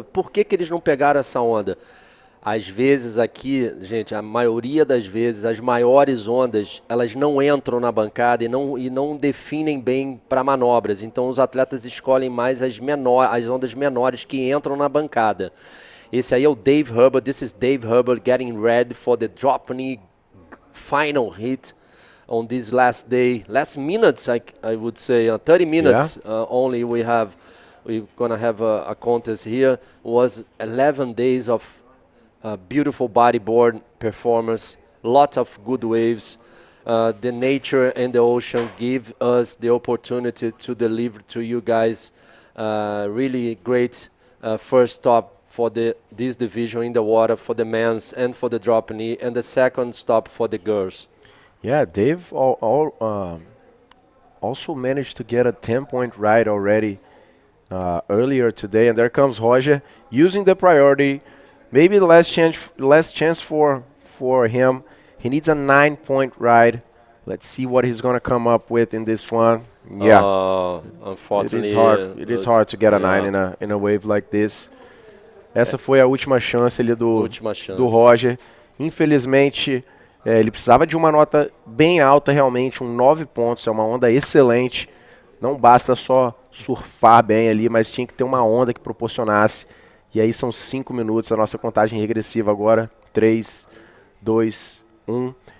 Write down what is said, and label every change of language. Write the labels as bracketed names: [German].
[Portuguese] Por que eles não pegaram essa onda? Às vezes aqui, gente, a maioria das vezes, as maiores ondas, elas não entram na bancada e não definem bem para manobras. Então os atletas escolhem mais as ondas menores que entram na bancada. Esse aí é o Dave Hubbard. [English] This is Dave Hubbard getting ready for the drop knee final hit on this last day. Last minutes, I would say, 30 minutes only we're gonna have a contest here. Was 11 days of beautiful bodyboard performance, lots of good waves. The nature and the ocean give us the opportunity to deliver to you guys really great first stop for this division in the water for the men's and for the drop knee, and the second stop for the girls. Yeah, Dave also managed to get a 10-point ride already earlier today, and there comes Roger using the priority. Maybe the last chance for him. He needs a 9-point ride. Let's see what he's going to come up with in this one. Yeah, unfortunately, it is hard to get a 9 in a wave like this. [Portuguese] Essa foi a última chance ali do Roger. Infelizmente, ele precisava de uma nota bem alta realmente, 9 pontos. É uma onda excelente. Não basta só surfar bem ali, mas tinha que ter uma onda que proporcionasse. E aí são 5 minutos, a nossa contagem regressiva agora. 3, 2, 1.